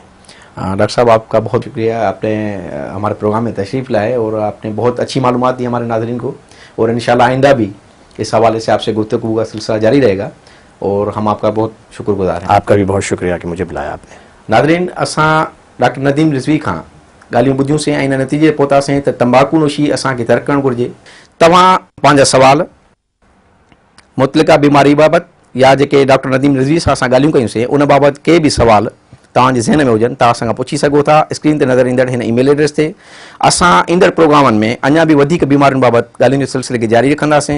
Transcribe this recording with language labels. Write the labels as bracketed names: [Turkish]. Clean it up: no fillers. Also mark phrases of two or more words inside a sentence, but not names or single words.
[Urdu] ڈاکٹر صاحب آپ کا بہت شکریہ، آپ نے ہمارے پروگرام میں تشریف لائے اور آپ نے بہت اچھی معلومات دی ہمارے ناظرین کو، اور انشاءاللہ آئندہ بھی اس حوالے سے آپ سے گفتگو کا سلسلہ جاری رہے گا، اور ہم آپ کا بہت شکر گزار ہیں. آپ کا بھی بہت شکریہ کہ مجھے بلایا آپ نے. [Sindhi] ناظرین، اساں ڈاکٹر ندیم رضوی خان ॻाल्हियूं ॿुधियूं से ऐं नतीजे पहुतासीं त तंबाकू नोशी असांखे तर्क करणु घुरिजे. तव्हां पंहिंजा सवाल मुतलिका बीमारी बाबति या जेके डॉक्टर नदीम रिज़वी सां असां ॻाल्हियूं कयूंसीं उन बाबति के बि सवाल तव्हांजे ज़हन में हुजनि, तव्हां असांखां पुछी सघो था स्क्रीन ते नज़र ईंदड़ हिन [English] email address [Sindhi] ते. असां ईंदड़ प्रोग्रामनि में अञा बि वधीक बीमारियुनि बाबति ॻाल्हियुनि जे सिलसिले खे जारी रखंदासीं.